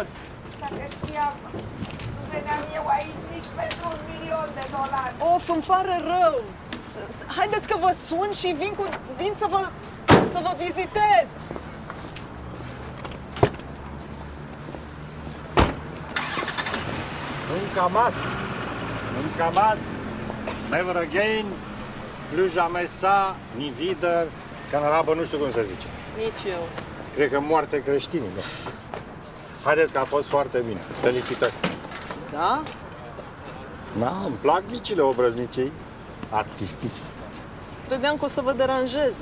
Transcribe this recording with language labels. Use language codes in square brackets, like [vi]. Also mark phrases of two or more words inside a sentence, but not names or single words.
[ro] Dacă știam, nu veneam eu aici nici pentru $1.000.000. Of, îmi pare rău. Haideți că vă sun și vin să vă vizitez. În Camas, [en] never again, [fr] plus jamais ça, [de] ni wieder, [ro] că în arabă nu știu cum se zice. Nici eu. Cred că moarte creștinilor. Haideți că a fost foarte bine. Felicitări. Da? Da, îmi plac micile obrăznicii artistice. Credeam că o să vă deranjeze.